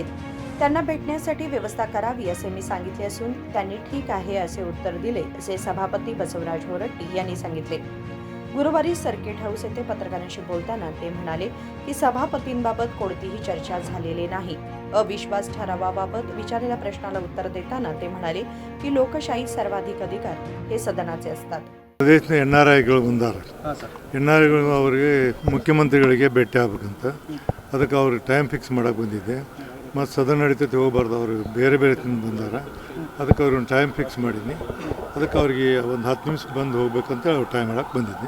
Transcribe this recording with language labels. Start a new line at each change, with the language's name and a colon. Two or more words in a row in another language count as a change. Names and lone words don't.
Marathi: त्यांना भेटण्यासाठी व्यवस्था करावी असे मी सांगितले असून त्यांनी ठीक आहे असे उत्तर दिले, असे सभापती बसवराज होरट्टी यांनी सांगितले. गुरुवारी सर्किट हाऊस येथे पत्रकारांशी बोलताना ते म्हणाले की सभापतींबाबत कोणतीही चर्चा झालेली नाही. अविश्वास ठरावाबाबत विचारलेल्या प्रश्नाला उत्तर देताना ते म्हणाले की लोकशाही सर्वाधिक अधिकार हे सदनाचे असतात.
Kannada: ಪ್ರದೇಶದ NRIಗಳು ಬಂದಾರೆ. NRIಗಳು ಅವರಿಗೆ ಮುಖ್ಯಮಂತ್ರಿಗಳಿಗೆ ಭೇಟಿ ಆಗಬೇಕಂತ ಅದಕ್ಕೆ ಅವ್ರಿಗೆ ಟೈಮ್ ಫಿಕ್ಸ್ ಮಾಡೋಕ್ಕೆ ಬಂದಿದ್ದೆ. ಮತ್ತು ಸದನ ನಡೀತೈತೆ ಹೋಗ್ಬಾರ್ದು, ಅವರು ಬೇರೆ ಬೇರೆ ತಿಂದು ಬಂದಾರ. ಅದಕ್ಕೆ ಅವ್ರಿಗೆ ಒಂದು ಟೈಮ್ ಫಿಕ್ಸ್ ಮಾಡೀನಿ. ಅದಕ್ಕೆ ಅವ್ರಿಗೆ ಒಂದು 10 ನಿಮಿಷ ಬಂದು ಹೋಗ್ಬೇಕಂತ ಅವ್ರು ಟೈಮ್ ಹೇಳಕ್ಕೆ ಬಂದಿದ್ದೆ.